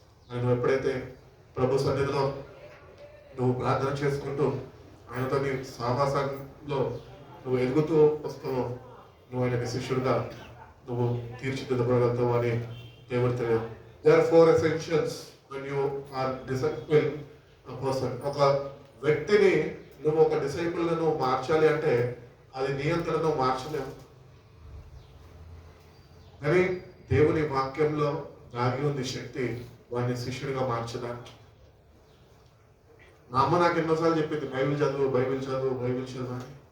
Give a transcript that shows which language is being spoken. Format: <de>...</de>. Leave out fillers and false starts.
<te>నువ్వు ఎప్పుడైతే ప్రభు సన్నిధిలో నువ్వు ప్రార్థన చేసుకుంటూ ఆయనతో నీ సావాసంలో నువ్వు ఎదుగుతూ వస్తావో నువ్వు ఆయనకి శిష్యుడిగా నువ్వు తీర్చిదిద్దబడగలుగుతావు అని దేవుడు తెలియదు.</te> <en>There are 4 essentials when you are disciple a person.</en> <te>ఒక వ్యక్తిని నువ్వు ఒక డిసైపుల్ నువ్వు మార్చాలి అంటే అది నీ అంతటా నువ్వు మార్చలేవు. కానీ దేవుని వాక్యంలో దాగి ఉంది శక్తి వాడిని శిష్యుడిగా మార్చడానికి. మా అమ్మ నాకు ఎన్నోసార్లు చెప్పింది, బైబిల్ చదువు, బైబిల్ చదువు, బైబిల్ చదువు అని.</te>